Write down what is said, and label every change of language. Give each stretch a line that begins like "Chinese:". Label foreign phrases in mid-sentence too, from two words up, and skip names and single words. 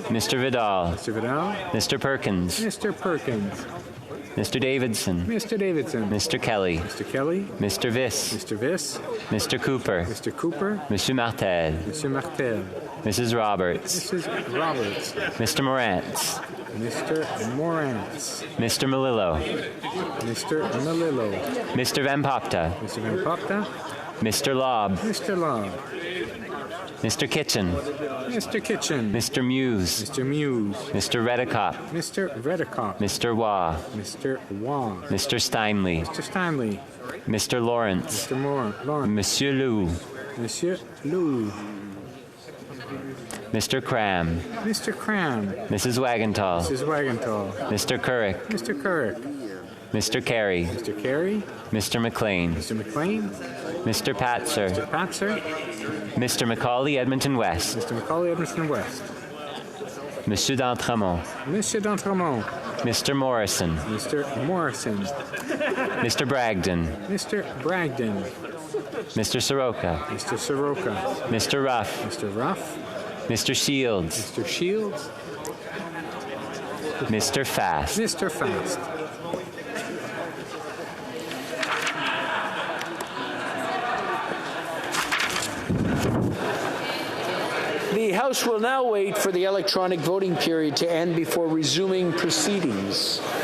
English: Mr. Vidal, Mr. Vidal. Mr. Perkins, Mr. Perkins. Mr. Davidson, Mr. Davidson. Mr. Kelly, Mr. Kelly. Mr. Viss, Mr. Viss. Mr. Cooper, Mr. Cooper. Monsieur Martel, Mr. Martel. Mrs. Roberts, Mrs. Roberts. Mr. Morantz, Mr. Morantz. Mr. Melillo, Mr. Melillo. Mr. Van Popta, Mr. Van Popta. Mr. Lobb, Mr. Lobb. Mr. Kitchen, Mr. Kitchen. Mr. Muse, Mr. Muse. Mr. Redicott, Mr. Redicott. Mr. Waugh, Mr. Waugh. Mr. Steinley, Mr. Steinley. Mr. Lawrence, Mr. Moore. Lawrence. Monsieur Lou, Monsieur Lou. Mr. Cram, Mr. Cram. Mrs. Wagenthal, Mrs. Wagenthal. Mr. Currick, Mr. Currick. Mr. Carey, Mr. Carey. Mr. McLean, Mr. McLean. Mr. Patzer, Mr. Patzer. Mr. Macaulay Edmonton West, Mr. Macaulay Edmonton West. Monsieur d'Entremont, Monsieur d'Entremont. Mr. Morrison, Mr. Morrison. Mr. Bragdon, Mr. Bragdon. Mr. Soroka, Mr. Soroka. Mr. Ruff, Mr. Ruff. Mr. Shields, Mr. Shields. Mr. Fast. Mr. Fast. The House will now wait for the electronic voting period to end before resuming proceedings.